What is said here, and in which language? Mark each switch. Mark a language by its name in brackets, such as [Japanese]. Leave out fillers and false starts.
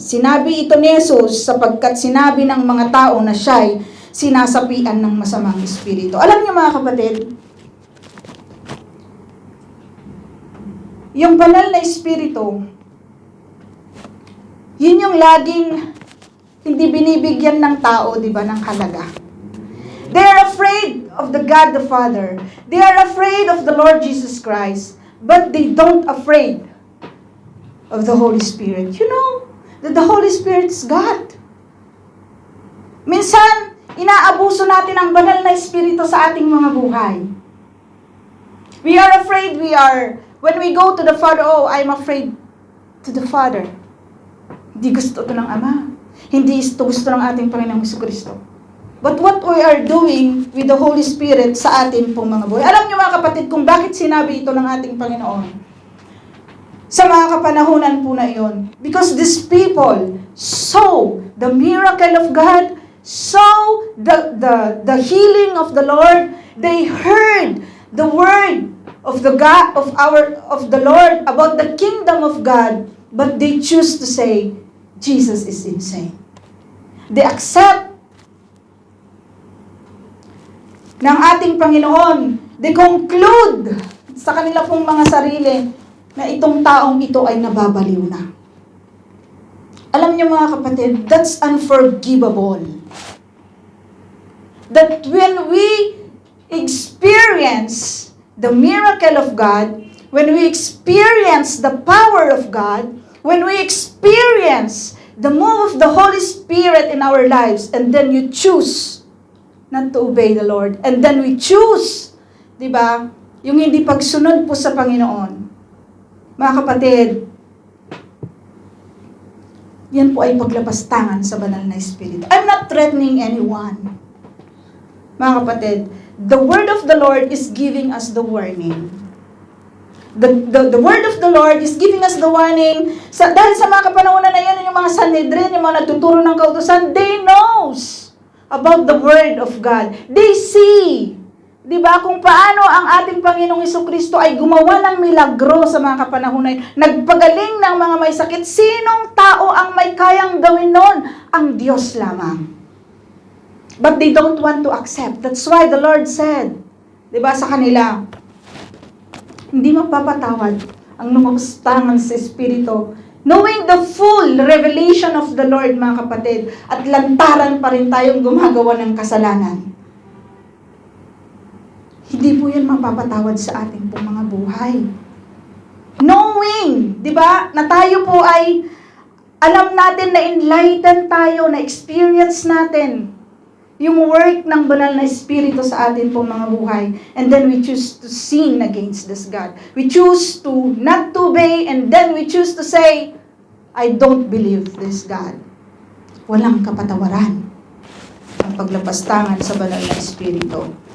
[Filipino] Sinabi ito ni Jesus sapagkat sinabi ng mga tao na siya'y sinasapian ng masamang espiritu. Alam niyo mga kapatid, yung banal na espiritu, yun yung laging hindi binibigyan ng tao, di ba, ng halaga. [English] They are afraid of the God the Father. They are afraid of the Lord Jesus Christ, but they don't afraid of the Holy Spirit. You know that the Holy Spirit is God. [Filipino] Minsan, inaabuso natin ang banal na espiritu sa ating mga buhay. [English] We are afraid, when we go to the Father, oh, I'm afraid to the Father. [Filipino] Hindi gusto ito ng Ama. Hindi ito gusto ng ating Panginoong Jesucristo. [English] But what we are doing with the Holy Spirit [Filipino] sa ating pong mga buhay. Alam niyo mga kapatid kung bakit sinabi ito ng ating Panginoon? Sa mga kapanahunan po na iyon. [English] Because these people saw the miracle of God, saw the healing of the Lord. They heard the word of the Lord about the kingdom of God, but they choose to say Jesus is insane. They accept [Filipino] ng ating Panginoon. [English] They conclude [Filipino] sa kanila pong mga sarili na itong taong ito ay nababaliw na. Alam niyo mga kapatid, [English] that's unforgivable. That when we experience the miracle of God, when we experience the power of God, when we experience the move of the Holy Spirit in our lives, and then you choose not to obey the Lord, and then we choose, [Filipino] di ba, yung hindi pagsunod po sa Panginoon. Mga kapatid, yan po ay paglapastangan sa banal na espiritu. [English] I'm not threatening anyone. [Filipino] Mga kapatid, [English] the word of the Lord is giving us the warning. The word of the Lord is giving us the warning. [Filipino] Dahil sa mga kapanahonan na yan, yung mga Sanhedrin, yung mga nagtuturo ng kautusan, [English] they knows about the word of God. They see, [Filipino] di ba, kung paano ang ating Panginoong Jesucristo ay gumawa ng milagro sa mga kapanahonan. Nagpagaling ng mga may sakit. Sinong tao ang may kayang gawin nun? Ang Diyos lamang. [English] But they don't want to accept. That's why the Lord said, [Filipino] di ba, sa kanila, hindi mapapatawad ang lumapastangan sa Espiritu. [English] Knowing the full revelation of the Lord, [Filipino] mga kapatid, at lantaran pa rin tayong gumagawa ng kasalanan. Hindi po yan mapapatawad sa ating pong mga buhay. [English] Knowing, [Filipino] di ba, na tayo po ay alam natin na enlightened tayo, na experience natin yung work ng banal na Espiritu sa atin pong mga buhay. [English] And then we choose to sin against this God. We choose to not to obey, and then we choose to say, I don't believe this God. [Filipino] Walang kapatawaran ang paglapastangan sa banal na Espiritu.